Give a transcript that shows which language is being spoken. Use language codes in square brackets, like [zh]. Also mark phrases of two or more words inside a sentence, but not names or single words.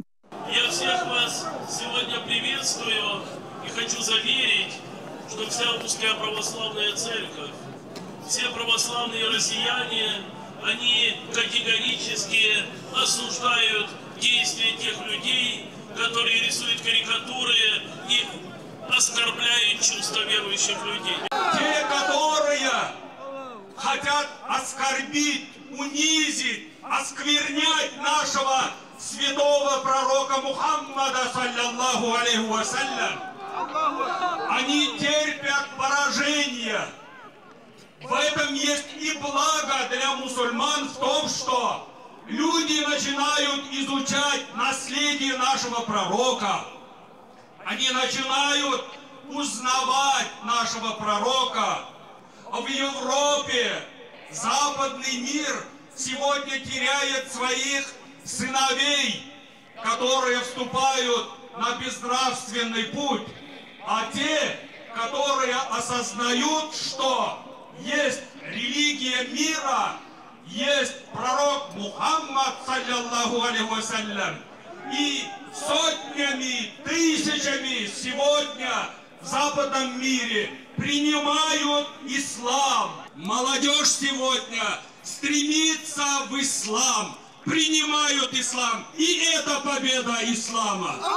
[ru] Я всех вас сегодня приветствую и хочу заверить, что вся Русская Православная Церковь, все православные россияне, они категорически осуждают действия тех людей, которые рисуют карикатуры и оскорбляют чувства верующих людей. Те, которые хотят оскорбить, унизить, осквернять нашего святого пророка Мухаммада, [ar] صلى الله عليه وسلم, [ru] они терпят поражение. В этом есть и благо для мусульман в том, что люди начинают изучать наследие нашего пророка. Они начинают узнавать нашего пророка. В Европе западный мир сегодня теряет своих сыновей, которые вступают на безнравственный путь, а те, которые осознают, что есть религия мира, есть пророк Мухаммад, [ar] صلى الله عليه وسلم, [ru] и сотнями, тысячами сегодня в западном мире принимают ислам. Молодежь сегодня стремится в ислам, принимают ислам, и это победа ислама.